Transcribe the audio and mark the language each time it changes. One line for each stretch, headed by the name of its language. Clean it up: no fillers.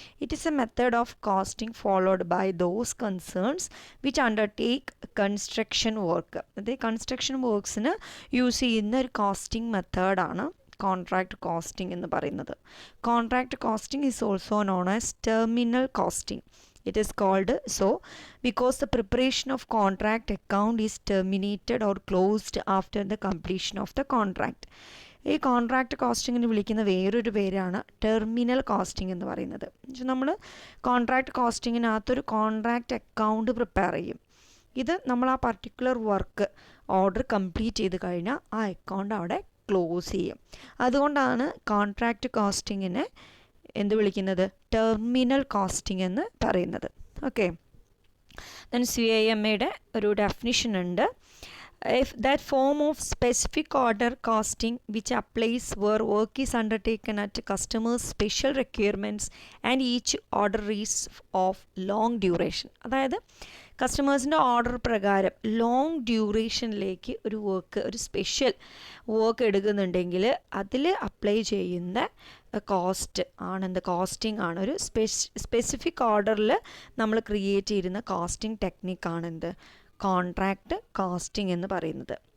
English: It is a method of costing followed by those concerns which undertake construction work.
Malayalam: അതായത് construction വർക്ക്സിന് use ചെയ്യുന്ന ഒരു costing മെത്തേഡാണ് contract costing എന്ന് പറയുന്നത്.
English: Contract costing is also known as terminal costing. It is called so because the preparation of contract account is terminated or closed after the completion of the contract.
Malayalam: ഈ contract കോസ്റ്റിങ്ങിന് വിളിക്കുന്ന വേറൊരു പേരാണ് terminal costing എന്ന് പറയുന്നത്. നമ്മൾ contract കോസ്റ്റിങ്ങിനകത്തൊരു contract account prepare ചെയ്യും. ഇത് നമ്മൾ ആ പർട്ടിക്കുലർ വർക്ക് ഓർഡർ കംപ്ലീറ്റ് ചെയ്ത് കഴിഞ്ഞാൽ ആ അക്കൗണ്ട് അവിടെ ക്ലോസ് ചെയ്യും. അതുകൊണ്ടാണ് കോൺട്രാക്റ്റ് കോസ്റ്റിങ്ങിനെ എന്ത് വിളിക്കുന്നത്, ടെർമിനൽ കോസ്റ്റിംഗ് എന്ന് പറയുന്നത്. ഓക്കെ, ദെൻ CIMAയുടെ ഒരു ഡെഫിനിഷൻ ഉണ്ട്.
English: If that form of specific order costing which applies where work is undertaken at customers' special requirements and each order is of long duration.
Malayalam: അതായത് കസ്റ്റമേഴ്സിൻ്റെ order പ്രകാരം long ഡ്യൂറേഷനിലേക്ക് ഒരു special work എടുക്കുന്നുണ്ടെങ്കിൽ അതിൽ apply ചെയ്യുന്ന cost ആണ് costing ആണ്. ഒരു specific ഓർഡറിൽ നമ്മൾ ക്രിയേറ്റ് ചെയ്യുന്ന കോസ്റ്റിംഗ് ടെക്നിക്കാണ് കോൺട്രാക്റ്റ് കോസ്റ്റിംഗ് എന്ന് പറയുന്നത്.